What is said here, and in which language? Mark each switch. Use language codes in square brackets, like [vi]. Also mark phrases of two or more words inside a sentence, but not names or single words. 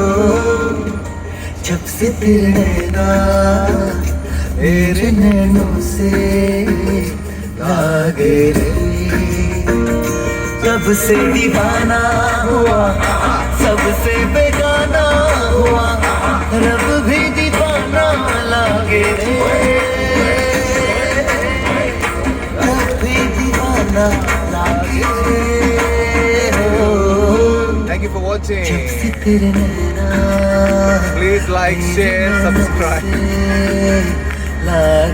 [hi] जब से तेरे नैना मेरे नैनों से लागे रे, जब से दीवाना हुआ, सबसे बेगाना हुआ, रब भी दीवाना लागे रे, रब भी दीवाना लागे हो। [en] Thank you for watching. [hi] जब से तेरे नैना [en] Please like, share, subscribe. [hi] लागे